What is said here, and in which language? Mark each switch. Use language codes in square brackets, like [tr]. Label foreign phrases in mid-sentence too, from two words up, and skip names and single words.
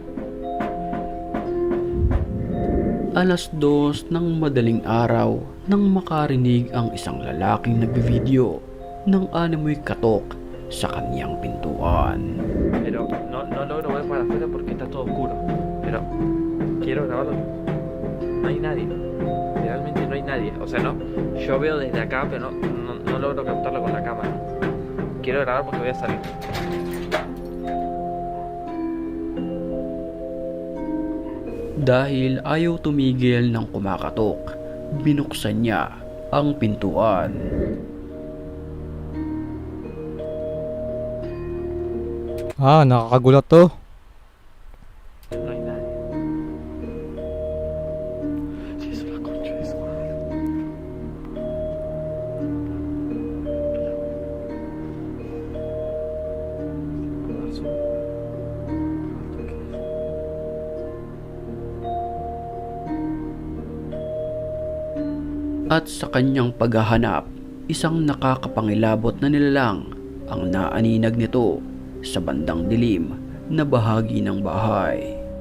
[tl] Alas 2 ng madaling araw nang makarinig ang isang lalaking nagbivideo ng animoy katok sa kanyang pintuan. [es] Pero no logro ver para afuera porque está todo oscuro. Pero quiero grabarlo. No hay nadie. Realmente no hay nadie. O sea, no. Yo veo desde acá, pero no logro captarlo con la cámara. Quiero grabar porque voy a salir. [tl] Dahil ayaw tumigil ng kumakatok, binuksan niya ang pintuan. Nakakagulat to. [es] No hay nadie. Sí, es una concha de su madre. Dar zoom. [tl] At sa kanyang paghahanap, isang nakakapangilabot na nilalang ang naaninag nito sa bandang dilim na bahagi ng bahay.